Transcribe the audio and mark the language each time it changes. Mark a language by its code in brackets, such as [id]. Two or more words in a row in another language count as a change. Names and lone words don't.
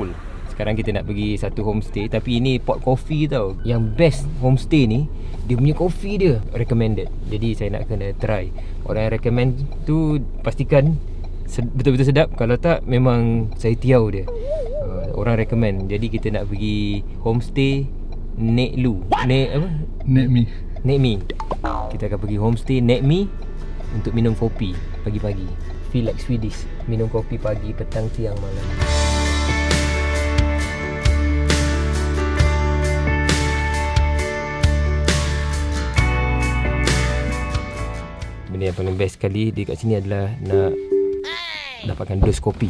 [ms] Sekarang kita nak pergi satu homestay, tapi ini [en] pot coffee [ms] tau. Yang best homestay ni, dia punya coffee dia recommended. Jadi saya nak kena try. Orang yang recommend tu pastikan betul-betul sedap. Kalau tak, memang saya tiau dia. Orang recommend. Jadi kita nak pergi homestay Nek Lu. Nek apa? Nek Mi. Nek Mi. Kita akan pergi homestay Nek Mi untuk minum kopi pagi-pagi. [en] Feel like Swedish. [ms] Minum kopi pagi, petang, siang, malam. Benda yang paling best sekali dekat sini adalah nak dapatkan dos kopi.